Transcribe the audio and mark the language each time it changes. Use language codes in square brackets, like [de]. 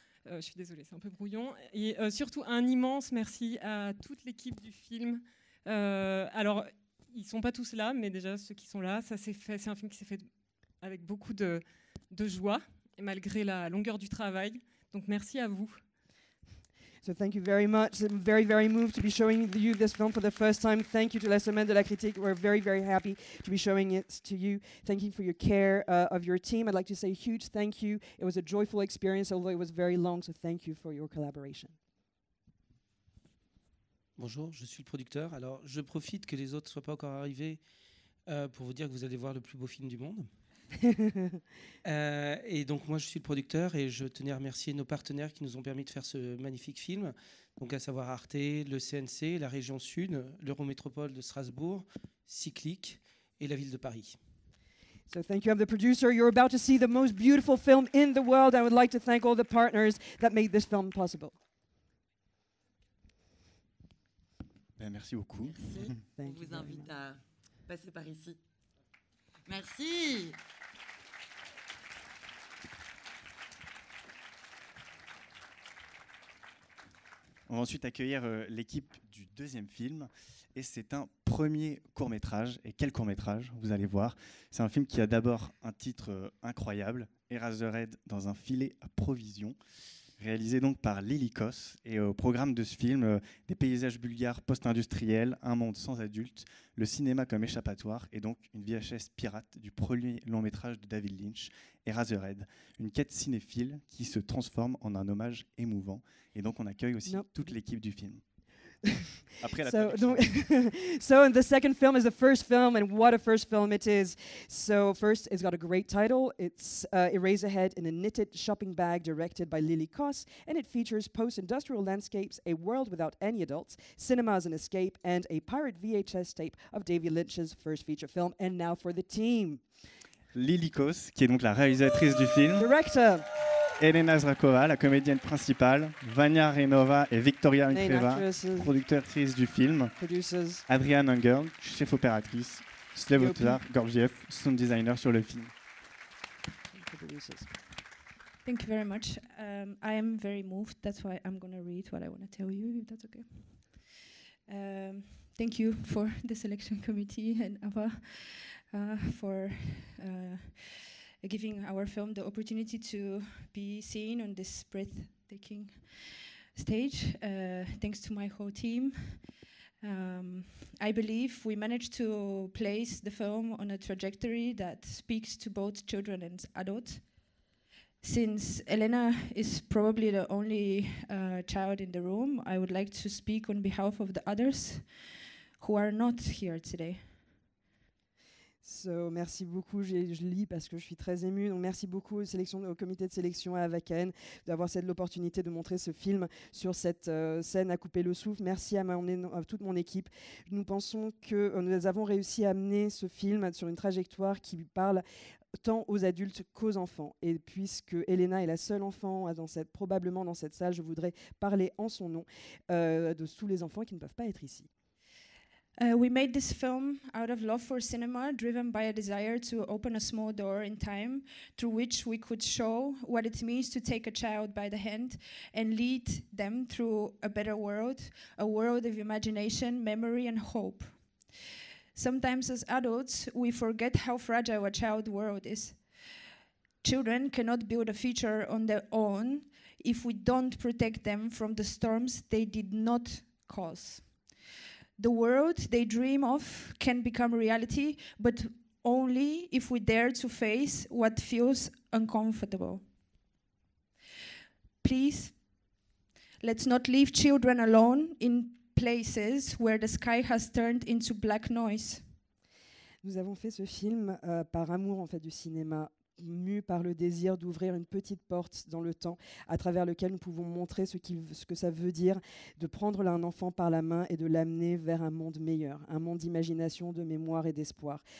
[fr] Je suis désolée, c'est un peu brouillon. Et surtout, un immense merci à toute l'équipe du film. Alors, ils ne sont pas tous là, mais déjà, ceux qui sont là, ça s'est fait. C'est un film qui s'est fait avec beaucoup de joie, et malgré la longueur du travail. Donc, merci à vous. [en] So thank you very much. I'm very, very moved to be showing you this film for the first time. Thank you to la Semaine de la Critique. We're very, very happy to be showing it to you. Thank you for your care of your team. I'd like to say a huge thank you. It was a joyful experience, although it was very long, so thank you for your collaboration. [fr] Bonjour, je suis le producteur. Alors, je profite que les autres ne soient pas encore arrivés pour vous dire que vous allez voir le plus beau film du monde. Et donc moi je suis le producteur et je tenais à remercier nos partenaires qui nous ont permis de faire ce magnifique film, donc à savoir Arte, le CNC, la région Sud, l'Eurométropole de Strasbourg, Cyclic et la ville de Paris. [en] So thank you. I'm the producer. You're about to see the most beautiful film in the world. I would like to thank all the partners that made this film possible. [fr] Merci beaucoup. Merci. On vous invite à passer par ici. Merci. On va ensuite accueillir l'équipe du deuxième film. Et c'est un premier court-métrage. Et quel court-métrage, vous allez voir. C'est un film qui a d'abord un titre incroyable, Eraserhead dans un filet à provisions, réalisé donc par Lily Kos. Et au programme de ce film, des paysages bulgares post-industriels, un monde sans adultes, le cinéma comme échappatoire et donc une VHS pirate du premier long-métrage de David Lynch, Eraserhead, une quête cinéphile qui se transforme en un hommage émouvant. Et donc on accueille aussi toute l'équipe du film. Après la [en] so the second film is the first film, and what a first film it is. So first, it's got a great title. It's Eraserhead in a knitted shopping bag, directed by Lily Kos, and it features post-industrial landscapes, a world without any adults, cinema as an escape, and a pirate VHS tape of David Lynch's first feature film. And now for the team. [fr] Lily Kos, qui est donc la réalisatrice du film. [en] Director. [fr] Elena Zrakova, la comédienne principale, Vania Renova et Victoria Unkreva, productrice du film, Adrian Unger, chef opératrice, Slevotar Gorgiev, sound designer sur le film. [en] Thank you very much. I am very moved. That's why I'm going to read what I want to tell you, if that's okay. Thank you for the selection committee and Ava for giving our film the opportunity to be seen on this breathtaking stage. Thanks to my whole team. I believe we managed to place the film on a trajectory that speaks to both children and adults. Since Elena is probably the only child in the room, I would like to speak on behalf of the others who are not here today. [fr] So, merci beaucoup, je lis parce que je suis très émue. Donc, merci beaucoup au comité de sélection à Avaken d'avoir l'opportunité de montrer ce film sur cette scène à couper le souffle. Merci à toute mon équipe. Nous pensons que nous avons réussi à amener ce film sur une trajectoire qui parle tant aux adultes qu'aux enfants. Et puisque Elena est la seule enfant probablement dans cette salle, je voudrais parler en son nom de tous les enfants qui ne peuvent pas être ici. [en] We made this film out of love for cinema, driven by a desire to open a small door in time through which we could show what it means to take a child by the hand and lead them through a better world, a world of imagination, memory, and hope. Sometimes as adults, we forget how fragile a child's world is. Children cannot build a future on their own if we don't protect them from the storms they did not cause. The world they dream of can become reality, but only if we dare to face what feels uncomfortable. Please, let's not leave children alone in places where the sky has turned into black noise. [fr] Nous avons fait ce film par amour en fait du cinéma mus par le désir d'ouvrir une petite porte dans le temps à travers lequel nous pouvons montrer ce que ça veut dire de prendre un enfant par la main et de l'amener vers un monde meilleur, un monde d'imagination, de mémoire et d'espoir.